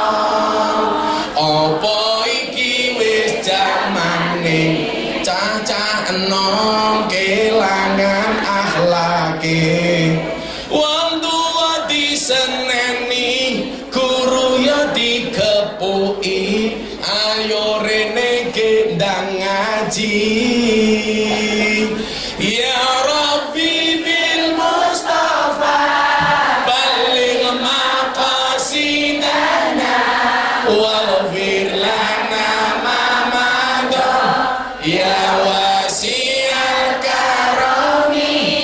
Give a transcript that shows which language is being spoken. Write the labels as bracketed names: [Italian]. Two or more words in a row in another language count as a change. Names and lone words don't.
[Javanese] Apa iki wis jamane cacah enom kelangan akhlake. Seneni guru ya dikepuki, ayo rene gendang ngaji. [Arabic] يا رب بالمصطفى بلغ مقاصدنا واغفر لنا ما مضى يا واسع الكرم.